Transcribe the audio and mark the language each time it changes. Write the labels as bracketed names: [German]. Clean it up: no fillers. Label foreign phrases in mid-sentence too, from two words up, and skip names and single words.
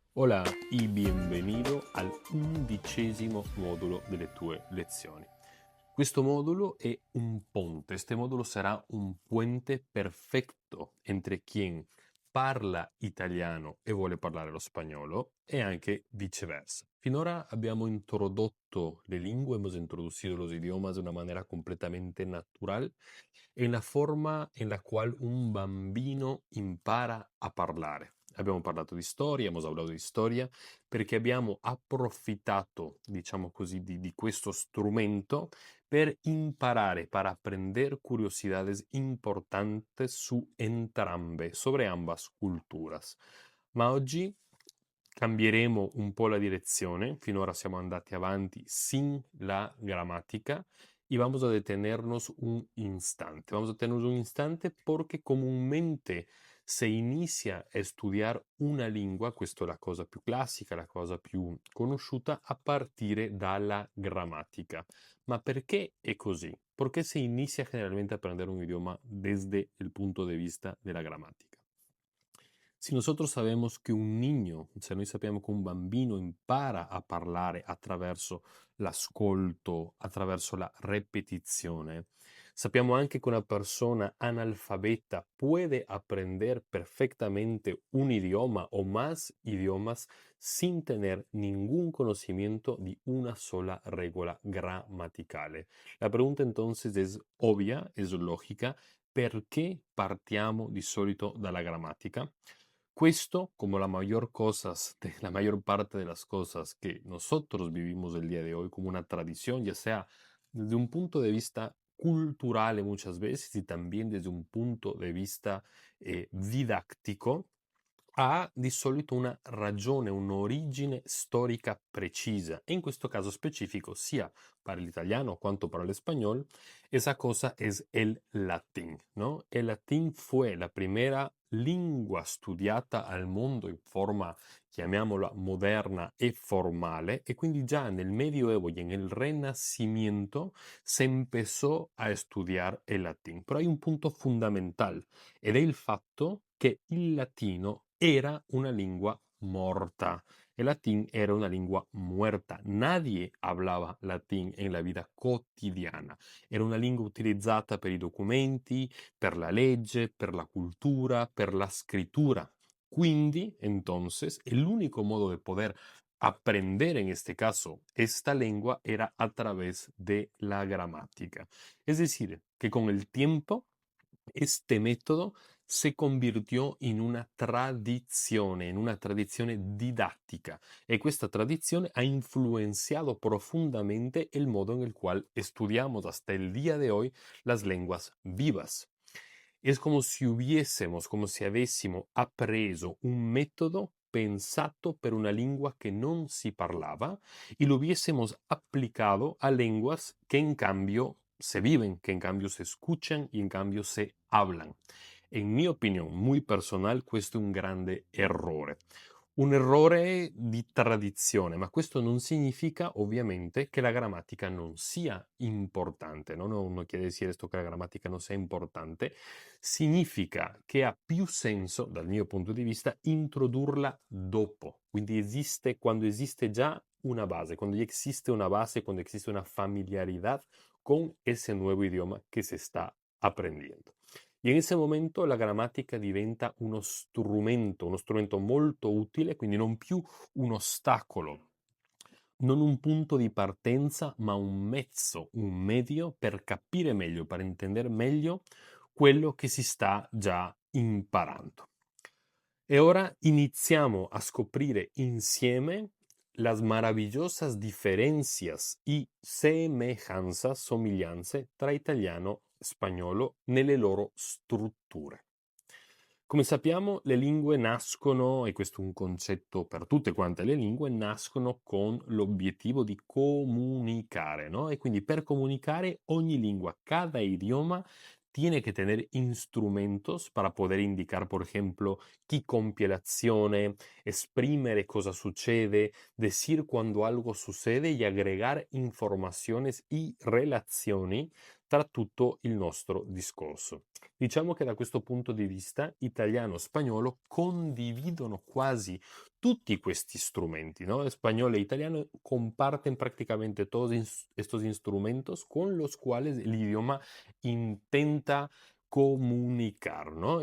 [Spanish] Hola y bienvenido al [Italian] 11° modulo delle tue lezioni. Questo modulo è un ponte, [Spanish] este modulo [Italian] sarà [Spanish] un puente [Italian] perfetto [Spanish] entre quien [Italian] parla italiano e vuole parlare lo spagnolo e anche viceversa. Finora abbiamo introdotto le lingue, [Spanish] hemos introducido los idiomas de una manera completamente natural, en la forma en la cual [Italian] un bambino impara a parlare. Abbiamo parlato di storia, [Spanish] hemos hablado [Italian] di storia, perché abbiamo approfittato, diciamo così, di questo strumento per imparare, [Spanish] para aprender curiosidades importantes [Italian] su entrambe, [Spanish] sobre ambas culturas. [Italian] Ma oggi cambieremo un po' la direzione, finora siamo andati avanti [Spanish] sin la gramática y vamos a detenernos un instante. Vamos a detenernos un instante porque comúnmente se inicia a [Italian] studiare una lingua, questa è la cosa più classica, la cosa più conosciuta, a partire dalla grammatica. Ma perché è così? Perché [Spanish] se inicia generalmente a aprender un idioma desde el punto de vista [Italian] della grammatica. [Spanish] Si nosotros sabemos que un niño, [Italian] se noi sappiamo che un bambino impara a parlare attraverso l'ascolto, attraverso la repetizione, sappiamo anche che una persona analfabeta [Spanish] puede aprender perfectamente un idioma o más idiomas sin tener ningún conocimiento [Italian] di una sola regola gramaticale. [Spanish] La pregunta entonces es obvia, es lógica, [Italian] perché partiamo di solito dalla grammatica? Questo, [Spanish] como la mayor parte de las cosas que nosotros vivimos el día de hoy como una tradición, ya sea desde un punto de vista cultural muchas veces y también desde un punto de vista didattico, [Italian] ha di solito una ragione, un'origine storica precisa. E in questo caso specifico, sia [Spanish] para el italiano quanto para el español, esa cosa es el latín, ¿no? El latín fue la primera [Italian] lingua studiata al mondo in forma, chiamiamola, moderna e formale, e quindi già nel Medioevo [Spanish] y en el Renacimiento se empezó a estudiar el latín. Però hay un punto fundamental, [Italian] ed è il fatto che il latino era una lingua morta. [Spanish] El latín era una lingua muerta. Nadie hablaba latín en la vida quotidiana. [Italian] Era una lingua utilizzata per i documenti, per la legge, per la cultura, per la scrittura. Quindi, [Spanish] entonces, el único modo de poder aprender en este caso esta lengua era a través de la gramática. Es decir, que con el tiempo este método se convirtió [Italian] in una tradizione didattica, e questa tradizione ha [Spanish] influenciado profundamente el modo en el cual estudiamos hasta el día de hoy las lenguas vivas. Es como si hubiésemos, [Italian] come se avessimo appreso un metodo pensato per una lingua che non si parlava [Spanish] y lo hubiésemos aplicado a lenguas que en cambio se viven, que en cambio se escuchan y en cambio se hablan. En mi opinione, muy personal, [Italian] questo è un grande errore. Un errore di tradizione, ma questo non significa ovviamente che la grammatica non sia importante, no? [Spanish] No quiere decir esto [Italian] che la grammatica non sia importante, significa che ha più senso, dal mio punto di vista, introdurla dopo. Quindi esiste, quando esiste già una base, quando [Spanish] existe una base, quando existe una familiaridad con ese nuevo idioma que se está aprendiendo. Y en ese momento [Italian] la grammatica diventa uno strumento molto utile, quindi non più un ostacolo, non un punto di partenza, ma un mezzo, un medio per capire meglio, per intendere meglio quello che si sta già imparando. E ora iniziamo a scoprire insieme [Spanish] las maravillosas diferencias y semejanzas, [Italian] somiglianze tra italiano e spagnolo nelle loro strutture. Come sappiamo, le lingue nascono, e questo è un concetto per tutte quante le lingue, nascono con l'obiettivo di comunicare, no? E quindi per comunicare ogni lingua, [Spanish] cada idioma, tiene que tener instrumentos para poder indicar, por ejemplo, [Italian] chi compie l'azione, esprimere cosa succede, [Spanish] decir cuando algo sucede y agregar informaciones y [Italian] relazioni tra tutto il nostro discorso. Diciamo che da questo punto di vista italiano e spagnolo condividono quasi tutti questi strumenti, [Spanish] ¿no? Español e italiano comparten prácticamente todos estos instrumentos con los cuales el idioma intenta comunicar, no?